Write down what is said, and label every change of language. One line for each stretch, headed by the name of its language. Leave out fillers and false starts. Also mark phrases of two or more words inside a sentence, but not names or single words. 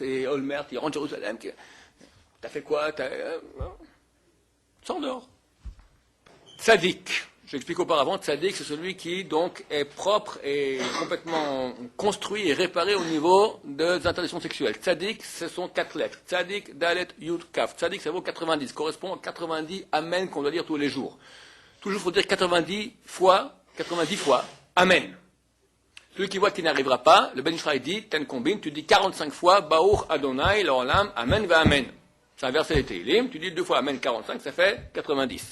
French: Et Olmert, il rentre à Jérusalem. T'as fait quoi? S'endort. Tzadik. J'explique auparavant, tzaddik, c'est celui qui donc est propre et complètement construit et réparé au niveau des interdictions sexuelles. Tzaddik, ce sont 4 lettres.
Hebrew: צדיק, דלת, יוד, כף.
French: Tzaddik, ça vaut 90, correspond à 90 amen qu'on doit dire tous les jours. Toujours, il faut dire 90 fois, amen. Celui qui voit qu'il n'arrivera pas, le Ben Israël dit, ten combine, tu dis 45 fois,
Hebrew: ברוך ה', לעולם, אמן ואמן.
French: C'est un verset des Tehillim, tu dis 2 fois amen 45, ça fait 90.